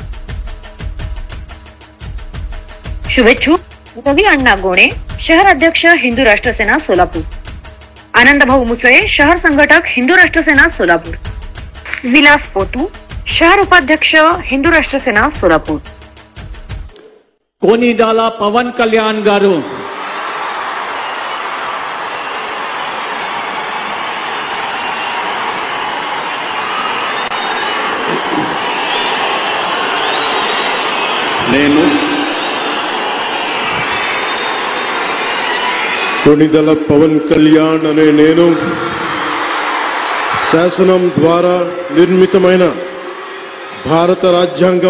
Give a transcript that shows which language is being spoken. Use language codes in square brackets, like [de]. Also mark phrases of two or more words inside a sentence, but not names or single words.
[mr] शुभेच्छुक रवी अण्णा गोणे, शहर अध्यक्ष हिंदू राष्ट्र सेना सोलापूर. आनंद भाऊ मुसळे, शहर संघटक हिंदू राष्ट्र सेना सोलापूर. विलास पोतू, शहर उपाध्यक्ष हिंदू राष्ट्र सेना सोलापूर. [te] कोनिडाला पवन कल्याण गारू, నేను కొనిదల పవన్ కళ్యాణ్ అనే నేను శాసనం ద్వారా నిర్మితమైన భారత రాజ్యాంగం